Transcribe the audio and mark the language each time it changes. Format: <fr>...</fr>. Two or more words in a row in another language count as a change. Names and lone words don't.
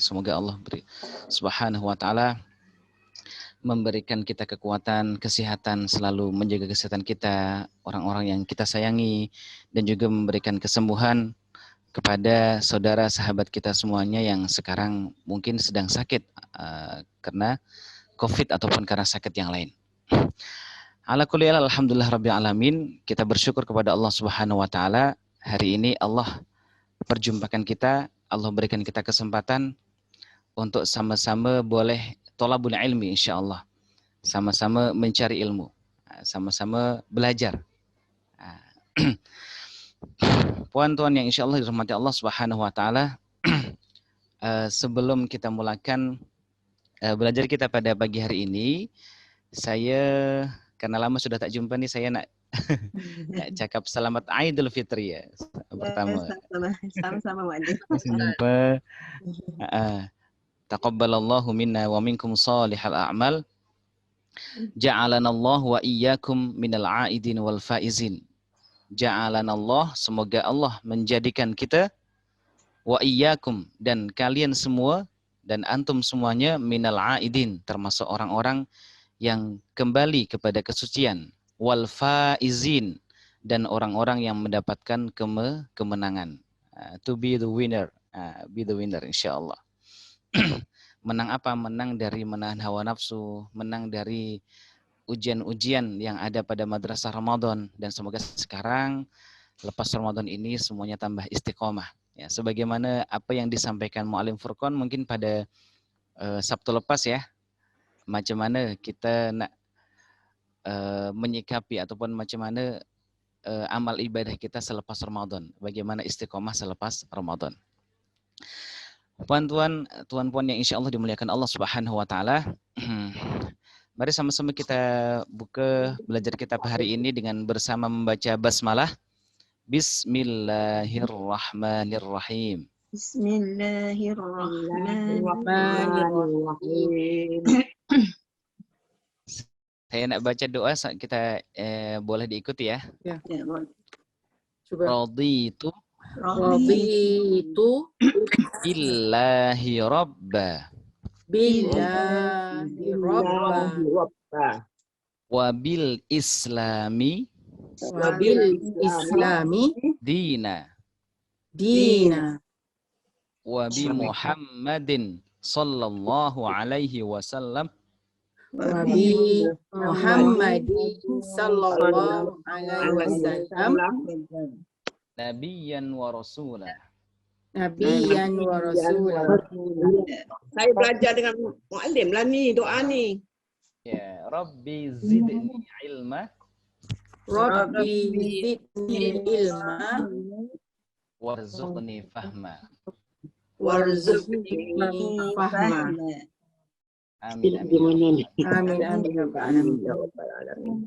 <ms>Semoga Allah</ms> <ar>سبحانه وتعالى</ar> <ms>memberikan kita kekuatan, kesehatan, selalu menjaga kesehatan kita, orang-orang yang kita sayangi, dan juga memberikan kesembuhan kepada saudara sahabat kita semuanya yang sekarang mungkin sedang sakit karena COVID ataupun karena sakit yang lain.</ms> <ar>على كل حال، الحمد لله رب العالمين.</ar> <ms>Kita bersyukur kepada Allah</ms> <ar>سبحانه وتعالى.</ar> <ms>Hari ini Allah perjumpakan kita, Allah berikan kita kesempatan untuk sama-sama boleh</ms> <ar>طلب العلم</ar> <ms>insyaallah. Sama-sama mencari ilmu, sama-sama belajar. Puan-tuan yang</ms> <ar>إن شاء الله</ar> <ms>dirahmati Allah</ms> <ar>سبحانه وتعالى,</ar> <ms>sebelum kita mulakan belajar kita pada pagi hari ini, saya karena lama sudah tak jumpa nih, saya nak cakap selamat Aidul Fitri ya pertama. Sama-sama Wali. Jumpa.</ms> <ar>تقبل الله منا ومنكم صالح الأعمال. جعلنا الله وإياكم من العائدين والفائزين.</ar> <ms>Ja'alanallah, semoga Allah menjadikan kita,</ms> <ar>وإياكم,</ar> <ms>dan kalian semua dan antum semuanya,</ms> <ar>من العائدين,</ar> <ms>termasuk orang-orang yang kembali kepada kesucian, wal faizin, dan orang-orang yang mendapatkan kemenangan.</ms> <en>To be the winner,</en> <ms>insyaallah. Menang apa? Menang dari menahan hawa nafsu, menang dari ujian-ujian yang ada pada madrasah Ramadan, dan semoga sekarang lepas Ramadan ini semuanya tambah istiqomah ya, sebagaimana apa yang disampaikan Mu'alim Furqan mungkin pada Sabtu lepas ya, macam mana kita nak menyikapi ataupun macam mana amal ibadah kita selepas Ramadan, bagaimana istiqomah selepas Ramadan. Puan-puan, tuan-puan yang</ms> <ar>إن شاء الله</ar> <ms>dimuliakan Allah</ms> <ar>سبحانه وتعالى,</ar> <ms>mari sama-sama kita buka belajar kitab hari ini dengan bersama membaca basmalah.</ms> <ar>Bismillahirrahmanirrahim. Bismillahirrahmanirrahim.</ar> <ms>Saya nak baca doa, kita boleh diikuti ya. Ya. Coba.</ms> <ar>رضيت بالله ربا وبالإسلام دينا وبمحمد صلى الله عليه وسلم نبي محمد صلى الله عليه وسلم نبيا ورسولا. نبيا ورسولا.</ar> <ms>Saya belajar dengan muallim lah ni doa ni. Ya,</ms> <ar>رب زدني علما رب زدني علما وارزقني فهما. وارزقني فهما. آمين آمين. آمين آمين يا رب العالمين.</ar>